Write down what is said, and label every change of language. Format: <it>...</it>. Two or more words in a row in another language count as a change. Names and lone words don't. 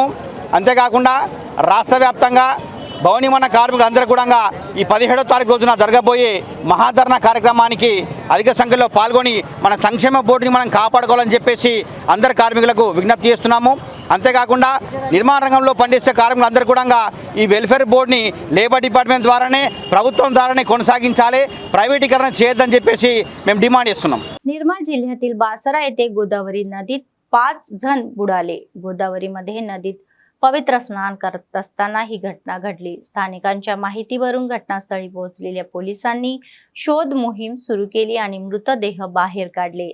<te>అంతేకాకుండా రాష్ట్ర వ్యాప్తంగా భవనిమన కార్మికులందరూ కూడా ఈ 17వ తారీఖు రోజున జరగబోయే మహాధరణ కార్యక్రమానికి అధిక సంఖ్యలో పాల్గొని మన సంక్షేమ బోర్డుని మనం కాపాడుకోవాలని చెప్పేసి అందరు కార్మికులకు విజ్ఞప్తి చేస్తున్నాము. అంతేకాకుండా నిర్మాణ రంగంలో పనిచేసే కార్మికులందరూ కూడా ఈ</te> <en>welfare boardని labour department</en> <te>ద్వారానే ప్రభుత్వం ద్వారానే కొనసాగించాలి, प्रायव्हेटीकरण చేయొద్దని చెప్పేసి మేము डिमांड చేస్తున్నాం.</te> <mr>निर्मल जिल्ह्यातील बासरा येथे गोदावरी नदीत 5 जण बुडाले. गोदावरीमध्ये नदीत पवित्र स्नान करत असताना ही घटना घडली. स्थानिकांच्या माहितीवरून घटनास्थळी पोहोचलेल्या पोलिसांनी शोध मोहीम सुरू केली आणि मृतदेह बाहेर काढले.</mr>